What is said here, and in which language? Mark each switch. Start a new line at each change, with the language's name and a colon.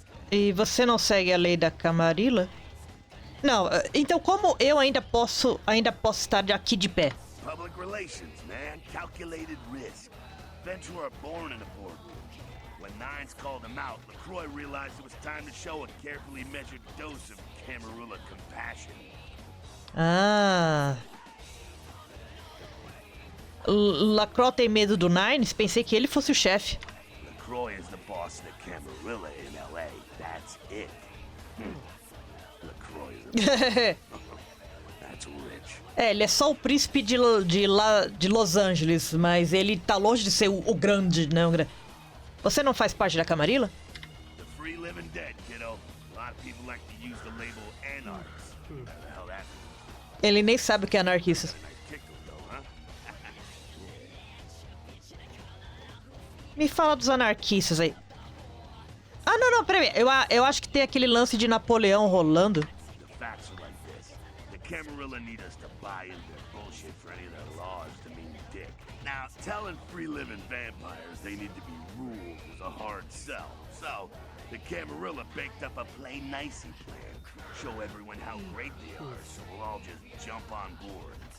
Portuguese: E você não segue a lei da Camarilla? Não, então como eu ainda posso estar aqui de pé?
English: Public relations, man. Calculated risk. Ventura born in a boardroom. When Nines called him out, LaCroix realized it was time to show a carefully measured dose of Camarilla compassion. Ah.
Portuguese: Lacroix tem medo do Nines? Pensei que ele fosse o chefe.
English: LaCroix is the boss of the Camarilla in L.A. That's it. LaCroix is a That's rich.
Portuguese: Ele é só o príncipe de Los Angeles, mas ele tá longe de ser o grande, né? Você não faz parte da Camarilla?
English: The free living dead, kiddo. A lot of people like to use the label anarchs. What the hell that means?
Portuguese: Ele nem sabe o que é anarquista.
English: Nice tickle, though, huh?
Portuguese: Me fala dos anarquistas aí. Ah, não, peraí. Eu acho que tem aquele lance de Napoleão rolando.
English: The facts are like this. The Camarilla need us to buy into their bullshit for any of their laws to mean dick. Now, telling free-living vampires they need to be ruled is a hard sell. So, the Camarilla baked up a play nicey plan. Show everyone how great they are, so we'll all just jump on board.